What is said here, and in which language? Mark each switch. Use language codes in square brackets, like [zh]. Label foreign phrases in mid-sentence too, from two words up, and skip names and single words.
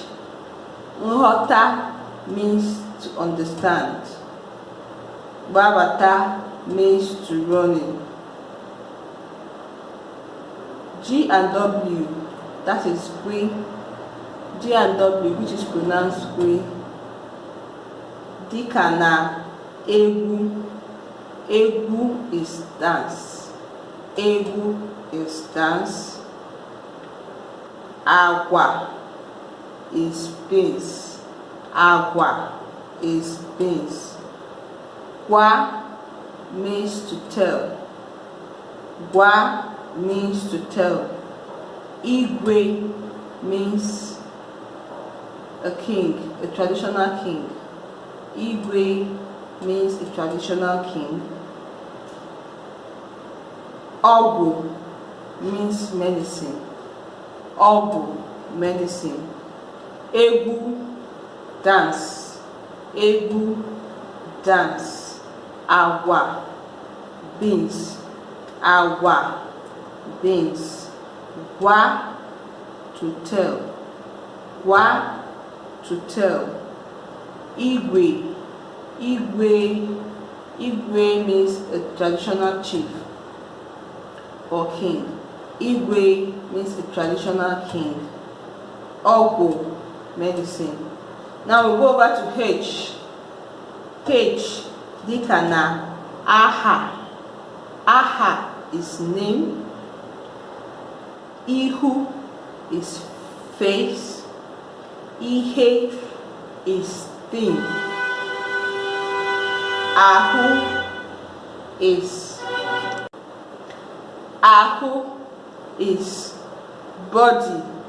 [en] Nghọta means to understand. Gbabata means to running. G and W, that is gwe. G and W, which is pronounced gwe. [ig] Dịka na egwu. [en] Egwu is dance. Egwu is dance. Agwa is beans. Agwa is beans. Gwa means to tell. Gwa means to tell. Igwe means a king, a traditional king. Igwe means a traditional king. Ogbo means medicine. Ogbo, medicine. Egwu, dance. Egwu, dance. Agwa, beans. Agwa, beans. Gwa, to tell. Gwa, to tell. Igwe. Igwe means a traditional chief or king. Igwe means a traditional king. Ogbo, medicine. Now we go over to H. [ig] H, dịka na aha. [en] Aha is name. Ihu is face. Ihe is thing. Ahu is body.